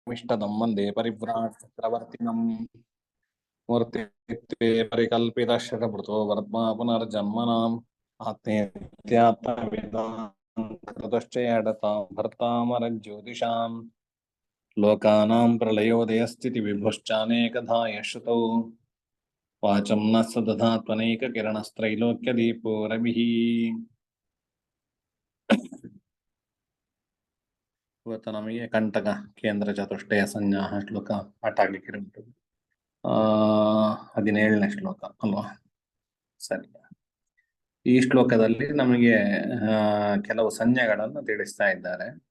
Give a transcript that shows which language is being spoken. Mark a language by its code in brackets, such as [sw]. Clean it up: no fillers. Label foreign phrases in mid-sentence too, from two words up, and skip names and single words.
[sa] इष्टदं वन्दे परिव्राट् चक्रवर्तिनं मूर्तित्वे परिकल्पितशतभृतो वर्त्मा पुनर्जन्मनाम् आत्मेत्यात्मविदां कृतश्चेडतां भर्तामरज्योतिषां लोकानां प्रलयोदयस्थितिविभुश्चानेकधा यश्रुतौ वाचं न सदधात्मनैककिरणस्त्रैलोक्यदीपो रविः [kn] ಇವತ್ತು ನಮಗೆ ಕಂಟಕ ಕೇಂದ್ರ ಚತುಷ್ಟಯ ಸಂಜ್ಞಾ ಶ್ಲೋಕ ಪಾಠ ಆಗ್ಲಿಕ್ಕೆ 17ನೇ ಶ್ಲೋಕ ಅಲ್ವಾ? ಸರಿ. ಈ ಶ್ಲೋಕದಲ್ಲಿ ನಮಗೆ ಕೆಲವು ಸಂಜ್ಞೆಗಳನ್ನು ತಿಳಿಸ್ತಾ ಇದ್ದಾರೆ.